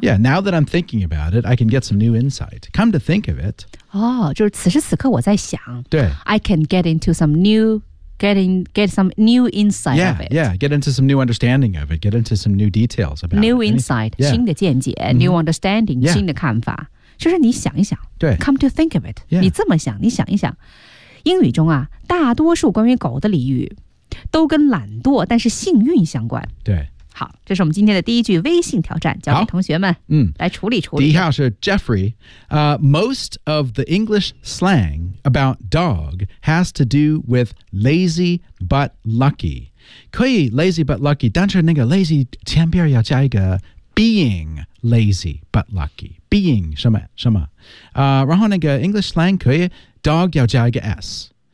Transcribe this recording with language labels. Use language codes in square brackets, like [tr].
[en] Yeah, now that I'm thinking about it, I can get some new insight. Come to think of it. [zh] 哦、oh, 就是此时此刻我在想。对。 [en] I can get into some newget some new insight yeah, of it. Yeah, get into some new understanding of it. Get into some new details about new New insight,、yeah. [zh] 新的见解、 [en] mm-hmm. new understanding,、 yeah. [zh] 新的看法。就是你想一想对 [en] come to think of it.、 Yeah. [zh] 你这么想你想一想。英语中啊大多数关于狗的俚语都跟懒惰但是幸运相关。对。好这是我们今天的第一句微信挑战交给同学们来处理处理。第一号是 [en] Jeffrey,、most of the English slang about dog has to do with lazy but lucky. [zh] 可以 lazy but lucky, 但是那个 lazy 前边要加一个 [en] being lazy but lucky, [zh] being 什么什么、然后那个 English slang 可以 dog 要加一个 s。